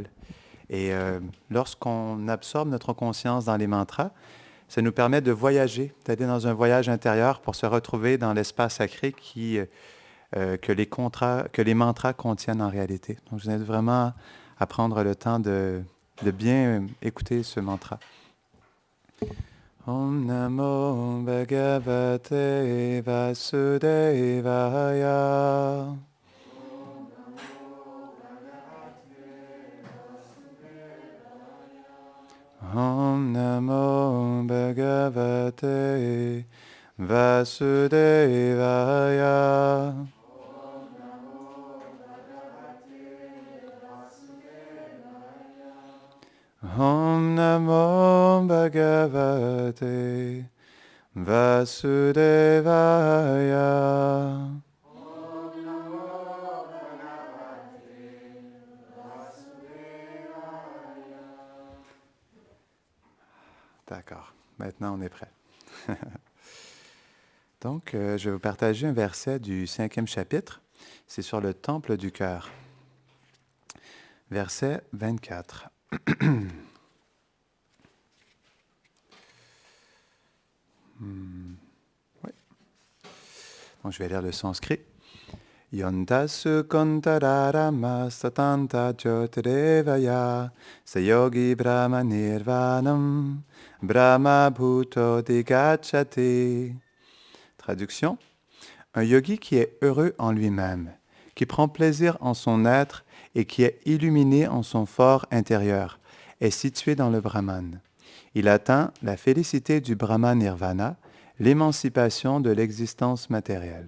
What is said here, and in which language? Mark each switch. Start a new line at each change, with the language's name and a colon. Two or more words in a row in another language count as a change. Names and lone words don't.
French: Et lorsqu'on absorbe notre conscience dans les mantras, ça nous permet de voyager, d'aller dans un voyage intérieur pour se retrouver dans l'espace sacré que les mantras contiennent en réalité. Donc, je vous invite vraiment à prendre le temps de bien écouter ce mantra.
Sanskrit: Om Namo Bhagavate Vasudevaya. Om Namo Bhagavate Vasudevaya. Om Namo Bhagavate Vasudevaya.
French: D'accord. Maintenant, on est prêt. Donc, je vais vous partager un verset du 5e chapitre. C'est sur le temple du cœur. Verset 24. Oui. Donc, je vais lire le sanskrit.
Sanskrit: Yontasu kontararama satanta jyotirevaya sayogi brahma nirvanam brahma bhuto digachati.
French: Traduction. Un yogi qui est heureux en lui-même, qui prend plaisir en son être et qui est illuminé en son fort intérieur, est situé dans le Brahman. Il atteint la félicité du
Sanskrit: Brahma Nirvana,
French: l'émancipation de l'existence matérielle.